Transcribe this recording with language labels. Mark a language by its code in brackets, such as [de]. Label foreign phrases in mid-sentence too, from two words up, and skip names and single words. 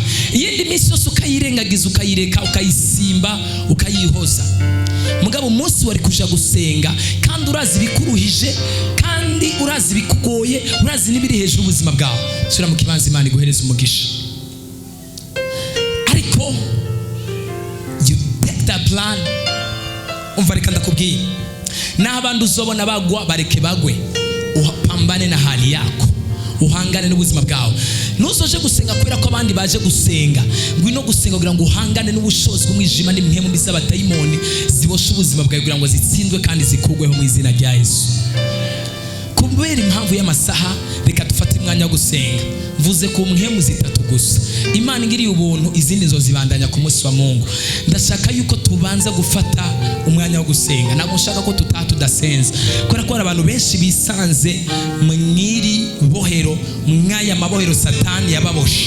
[rn] Iyindi minsi yose ukayirengagiza, ukayireka, ukayisimba, ukayihoza. Mugabo umunsi wari kuja gusenga kandi urazi bikuruhije kandi urazi bikugoye, urazi nibiri hejuru ubuzima bwawe, sura mu kibanza Imana iguhereza umugisha. [en] Ariko you take that plan. [rn] Umva reka ndakubwiye, n'abandi uzobona bagwa bareke bagwe, [sw] upambane na hali yako, [rn] uhangane n'ubuzima bwawe. Nuzoje gusenga kubera ko abandi baje gusenga, ngwino gusenga kugira ngo uhangane n'ubushozi bw'umwijima n'imhemu mbi z'abadayimoni zibosha ubuzima bwawe kugira ngo zitsindwe kandi zikugweho mu izina rya Yesu. Kubera impamvu y'amasaha reka dufate umwanya wo gusenga. Mvuze ku mhemu zitatu gusa. Imana ingiriye ubuntu, izindi zo zibandanya ku munsi wa Mungu. Ndashaka yuko tubanza gufata umwanya wo gusenga. [rw] Ntabwo nshaka ko tudasenza kubera ko abantu benshi bisanze mwiri bohero, mwaya mabohero Satani yababoshe.